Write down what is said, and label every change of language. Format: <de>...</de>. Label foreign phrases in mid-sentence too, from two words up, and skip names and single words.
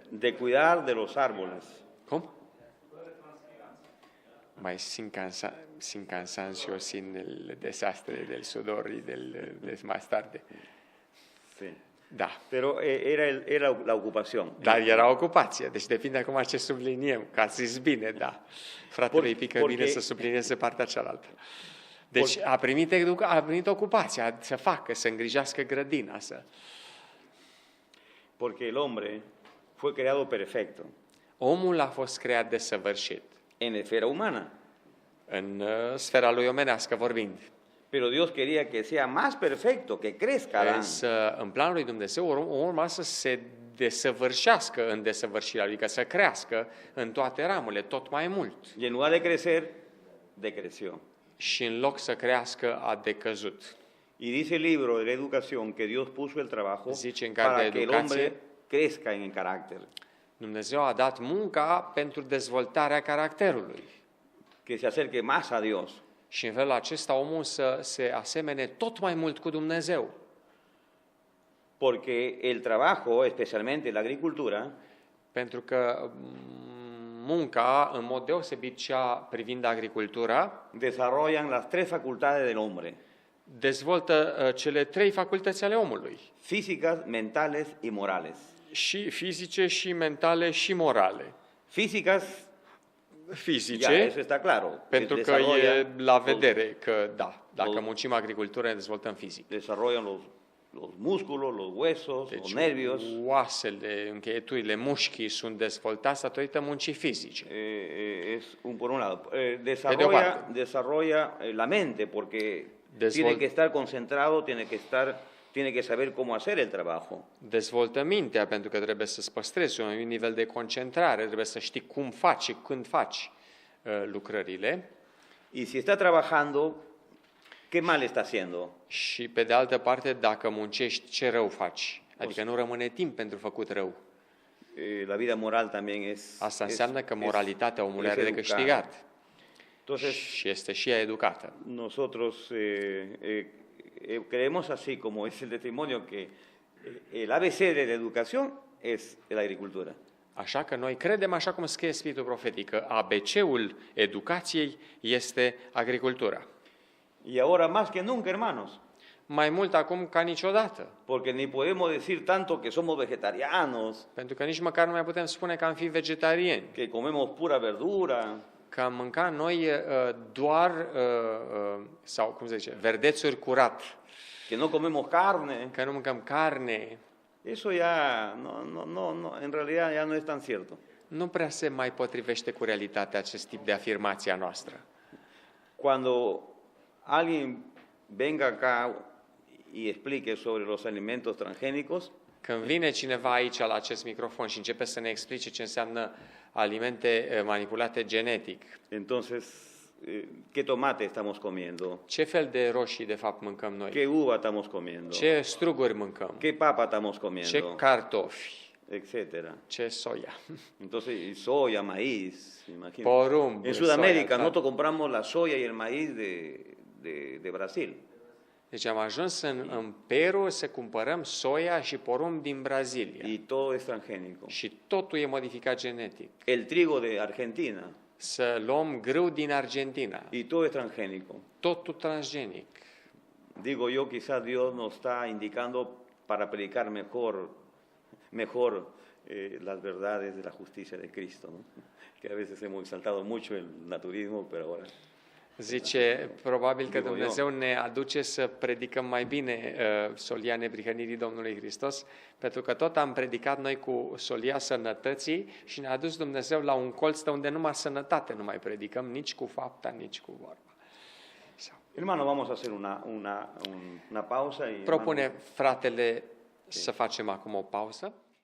<es>De cuidar de los árboles.</es> <ro>Cum?</ro> <es>Mai sin cansancio, sin el desastre del sudor y del más tarde. Sí.</es> <ro>Da.</ro> <es>Pero era la ocupación.</es> <ro>Dar era ocupație, deci depinde acum ce subliniem, că ați zis bine, da. Fratele îi pică bine să sublinieze partea cealaltă. Deci a primit ocupația să facă, să îngrijească grădina, să...</ro> <es>Porque el hombre fue creado perfecto</es> <ro>Omul a fost creat desăvârșit,</ro> <es>en la esfera humana.</es> <ro>în sfera lui omenească vorbind.</ro> <es>Pero Dios quería que sea más perfecto, que crezca Adán.</es> <ro>Însă, în planul lui Dumnezeu, omul urma să se desăvârșească în desăvârșirea, adică să crească în toate ramurile, tot mai mult.</ro> <es>Y en lugar de crecer, decreció.</es> <ro>Și în loc să crească, a decăzut.</ro> <es>Y dice el libro de la educación que Dios puso el trabajo</es> <ro>Zice în cartea</ro> <es>para</es> <ro>de</ro> <es>que el</es> <ro>educație,</ro> <es>hombre crezca en el carácter,</es> <ro>Dumnezeu a dat munca pentru dezvoltarea caracterului.</ro> <es>que se acerque más a Dios.</es> <ro>Și în felul acesta omul să se asemene tot mai mult cu Dumnezeu.</ro> <es>Porque el trabajo, especialmente la agricultura,</es> <ro>Pentru că munca, în mod deosebit cea privind agricultura,</ro> <es>desarrollan las 3 facultades del hombre:</es> <ro>dezvoltă cele 3 facultăți ale omului.</ro> <es>físicas, mentales y morales.</es> <ro>Și fizice, și mentale, și morale.</ro> <es>Físicas, ya,</es> <ro>Fizice,</ro> <es>eso está claro.</es> <ro>pentru că</ro> <es>Desarrollan</es> <ro>e la</ro> <es>los-</es> <ro>vedere că, da, dacă</ro> <es>los-</es> <ro>muncim agricultură, ne dezvoltăm fizic.</ro> <es>desarrollan los músculos, los huesos, los</es> <ro>Deci</ro> <es>nervios.</es> <ro>oasele, încheieturile, mușchii sunt dezvoltați datorită muncii fizice.</ro> <es>Es por un lado.</es> <ro>parte.</ro> <es>Desarrolla la mente porque tiene que estar concentrado, tiene que saber cómo hacer el trabajo.</es> <ro>Dezvoltă mintea pentru că trebuie să-ți păstrezi un nivel de concentrare, trebuie să știi cum faci și când faci lucrările.</ro> <es>Y si está trabajando, ¿qué mal está haciendo?</es> <ro>Și pe de altă parte, dacă muncești, ce rău faci? Adică nu rămâne timp pentru făcut rău.</ro> <es>La vida moral también es...</es> <ro>Asta înseamnă că moralitatea omului are de câștigat. Și este și ea educată.</ro> <es>Nosotros creemos así, como es el testimonio, que el ABC de la educación es la agricultura.</es> <ro>Așa că noi credem, așa cum scrie Spiritul Profetic, că ABC-ul educației este agricultura.</ro> <es>Y ahora más que nunca, hermanos.</es> <ro>Mai mult acum ca niciodată.</ro> <es>Porque ni podemos decir tanto que somos vegetarianos.</es> <ro>Pentru că nici măcar nu mai putem spune că am fi vegetariani.</ro> <es>Que comemos pura verdura.</es> <ro>Că am mâncat noi doar, sau cum se zice, verdețuri curat.</ro> <es>Que no comemos carne.</es> <ro>Că nu mâncăm carne.</ro> <es>Eso ya, en realidad ya no es tan cierto.</es> <ro>Nu prea se mai potrivește cu realitatea acest tip de afirmație a noastră.</ro> <es>Cuando alguien venga acá y explique sobre los alimentos transgénicos,</es> <ro>când vine cineva aici la acest microfon și începe să ne explice ce înseamnă alimente manipulate genetic.</ro> <es>Entonces, ¿qué tomate estamos comiendo?</es> <ro>Ce fel de roșii de fapt mâncăm noi?</ro> <es>¿Qué uva estamos comiendo?</es> <ro>Ce struguri mâncăm?</ro> <es>¿Qué papa estamos comiendo?</es> <ro>Ce cartofi?</ro> <es>Etcétera.</es> <ro>Ce soia?</ro> <es>Entonces, soya, maíz, imagínate.</es> <ro>Porumb.</ro> <es>En Sudamérica nosotros compramos la soya y el maíz de Brasil.</es> <ro>Deci am ajuns în Peru să cumpărăm soia și porumb din Brazilia.</ro> <es>Y todo es transgénico.</es> <ro>Și totul e modificat genetic.</ro> <es>El trigo de Argentina.</es> <ro>Să luăm grâu din Argentina.</ro> <es>Y todo es transgénico.</es> <ro>Totul transgenic.</ro> <es>Digo yo, quizás Dios nos está indicando para predicar mejor las verdades de la justicia de Cristo, ¿no? Que a veces hemos exaltado mucho el naturismo, pero ahora...</es> <ro>Zice, probabil că Dumnezeu ne aduce să predicăm mai bine solia neprihănirii Domnului Hristos, pentru că tot am predicat noi cu solia sănătății și ne-a adus Dumnezeu la un colț de unde numai sănătate nu mai predicăm, nici cu fapta, nici cu vorba.</ro> <es>Hermano, vamos a hacer una pausa.</es> <ro>Propune fratele să facem acum o pauză.</ro>